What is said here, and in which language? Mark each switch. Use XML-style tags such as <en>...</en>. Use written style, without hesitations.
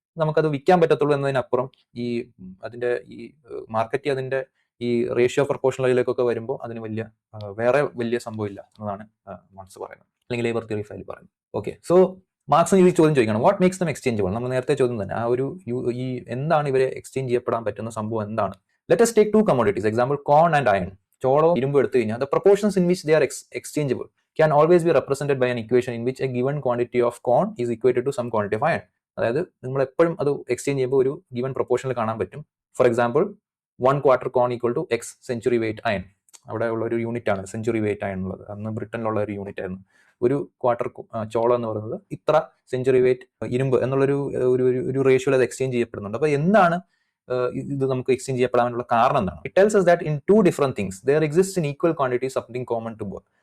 <ml>നമുക്കത് വിൽക്കാൻ പറ്റത്തുള്ളൂ എന്നതിനപ്പുറം ഈ അതിന്റെ ഈ മാർക്കറ്റ് അതിന്റെ ഈ റേഷ്യോ പ്രൊപ്പോർഷണലിലേക്കൊക്കെ വരുമ്പോൾ അതിന് വേറെ വലിയ സംഭവമില്ല എന്നതാണ് മാർക്സ് പറയുന്നത്, അല്ലെങ്കിൽ ലേബർ തിയറി ഫയൽ പറയുന്നത്. ഓക്കെ, സോ മാർക്സിന് ഈ ചോദ്യം ചോദിക്കണം,</ml> <en>What makes them exchangeable?</en> <ml>നമ്മൾ നേരത്തെ ചോദ്യം തന്നെ, ആ ഒരു ഈ എന്താണ് ഇവരെ എക്സ്ചേഞ്ച് ചെയ്യപ്പെടാൻ പറ്റുന്ന സംഭവം എന്താണ്?</ml> <en>Let us take two commodities, example corn and iron.</en> <ml>ചോളവും ഇരുമ്പ് എടുത്തു കഴിഞ്ഞാൽ</ml> <en>the proportions in which they are exchangeable can always be represented by an equation in which a given quantity of corn is equated to some quantity of iron.</en> <ml>അതായത് നിങ്ങൾ എപ്പോഴും അത് exchange ചെയ്യുമ്പോൾ ഒരു given പ്രൊപ്പോർഷനിൽ കാണാൻ പറ്റും.</ml> <en>For example 1/4 corn equal to x century weight iron.</en> <ml>അവിടെ ഉള്ള ഒരു യൂണിറ്റ് ആണ് സെഞ്ചുറി വെയിറ്റ് iron ഉള്ളത്. അന്ന് ബ്രിട്ടനിലുള്ള ഒരു യൂണിറ്റ് ആയിരുന്നു. ഒരു ക്വാർട്ടർ ചോളം എന്ന് പറയുന്നത് ഇത്ര സെഞ്ചുറി വെയിറ്റ് ഇരുമ്പ് എന്നുള്ളൊരു ഒരു റേഷ്യോയിൽ അത് എക്സ്ചേഞ്ച് ചെയ്യപ്പെടുന്നുണ്ട്. അപ്പോൾ എന്താണ് ഇത് നമുക്ക് എക്സ്ചേഞ്ച് ചെയ്യപ്പെടാനുള്ള കാരണം എന്താണ്?</ml> <en>It tells us that in two different things there exists in equal quantity something common to both.</en>